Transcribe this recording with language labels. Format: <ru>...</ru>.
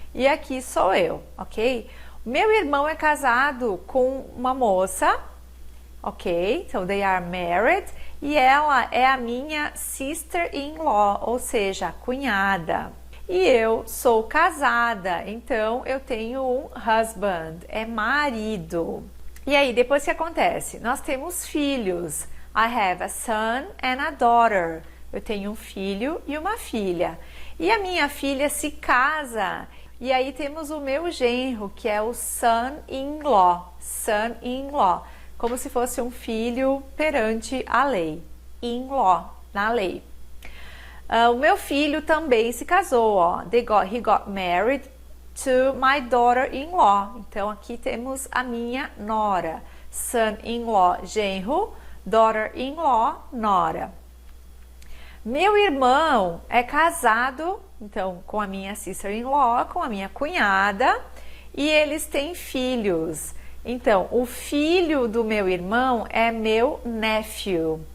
<pt>E aqui sou eu, ok? Meu irmão é casado com uma moça, ok? So they are married. E ela é a minha sister-in-law, ou seja, cunhada. E eu sou casada, então eu tenho um husband, é marido. E aí, depois que acontece? Nós temos filhos.</pt> <en>I have a son and a daughter.</en> <pt>Eu tenho um filho e uma filha. E a minha filha se casa. E aí temos o meu genro, que é o son-in-law. Son-in-law. Como se fosse um filho perante a lei. In-law, na lei. O meu filho também se casou, ó.</pt> <en>He got married to my daughter-in-law.</en> <pt>Então, aqui temos a minha nora. Son-in-law, genro. Daughter-in-law, nora. Meu irmão é casado, então, com a minha sister-in-law, com a minha cunhada. E eles têm filhos. Então, o filho do meu irmão é meu nephew.</pt>